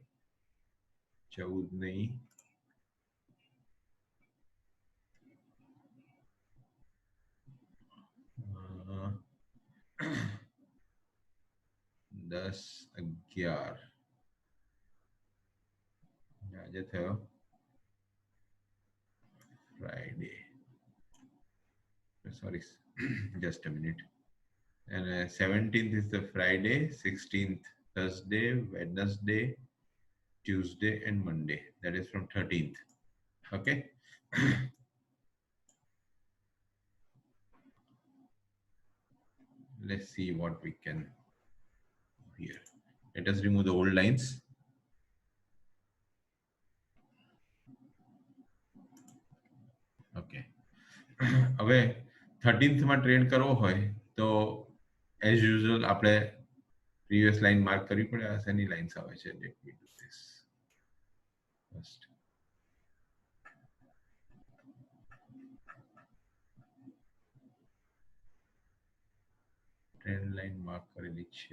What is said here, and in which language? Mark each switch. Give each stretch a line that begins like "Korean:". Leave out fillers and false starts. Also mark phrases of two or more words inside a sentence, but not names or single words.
Gujarati: 14 નહીં, 10/11 આજે થયો ફ્રાઈડે.
English: Sorry, just a minute. And 17th is the Friday, 16th Thursday, Wednesday, Tuesday and Monday. That is from 13th. Okay. Let's see what we can do here. Let us remove the old lines. Okay.
Gujarati: હવે 13th માં ટ્રેડ કરવો હોય તો
English: as usual
Gujarati: આપણે
English: previous line mark
Gujarati: કરવી પડે. આ શેની લાઇન્સ આવે છે?
English: Let me do this first. Trend line mark
Gujarati: કરેલી છે.